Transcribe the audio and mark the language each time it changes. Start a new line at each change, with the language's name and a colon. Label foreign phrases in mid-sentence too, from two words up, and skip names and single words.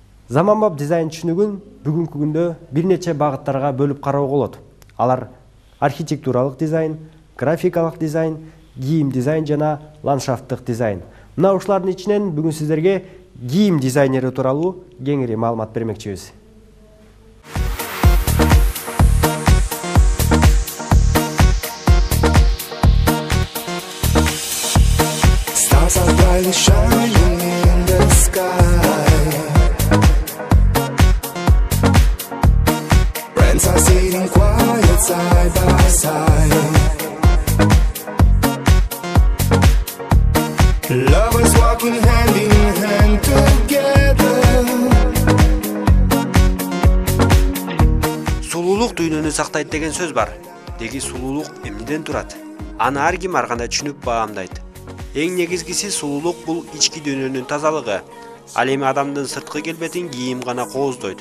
Kyrgyz: Заманбап дизайн түшүнүгүн бүгүнкү күндө бир нече багыттарга бөлүп кароого болот. Алар архитектуралык дизайн, графикалык дизайн, кийим дизайн жана ландшафттык дизайн. Мына ушулардын ичинен бүгүн сиздерге кийим дизайнери тууралуу кеңири маалымат бермекчибиз.
English: Stars are brightly shining in the sky. Friends are sitting quiet side by side. Lovers walking hand in hand together.
Kyrgyz: Сулуулук дүйнөнү сактайт деген сөз бар. Деги сулуулук эмнеден турат? Аны ар ким ар кандай түшүнүп баамдайт. Эң негизгиси сулуулук бул ички дүйнөнүн тазалыгы. Ал эми адамдын сырткы келбетин кийим гана кооздойт.